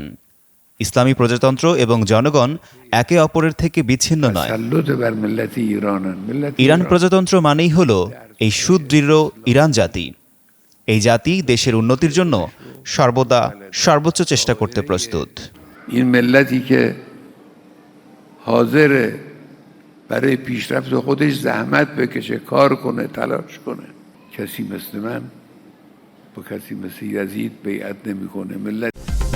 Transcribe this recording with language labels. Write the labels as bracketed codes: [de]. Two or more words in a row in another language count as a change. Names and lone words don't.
[bn] ইসলামী প্রজাতন্ত্র এবং জনগণ একে অপরের থেকে বিচ্ছিন্ন নয়। ইরান প্রজাতন্ত্র মানেই হল এই সুদৃঢ় ইরান জাতি। এই জাতি দেশের উন্নতির জন্য সর্বদা সর্বোচ্চ চেষ্টা করতে প্রস্তুত। [fa] این ملتی که حاضره برای پیشرفت خودش زحمت بکشه، کار کنه، تلاش کنه. کسی مثل من با کسی مثل یزید بیعت نمیکنه. ملت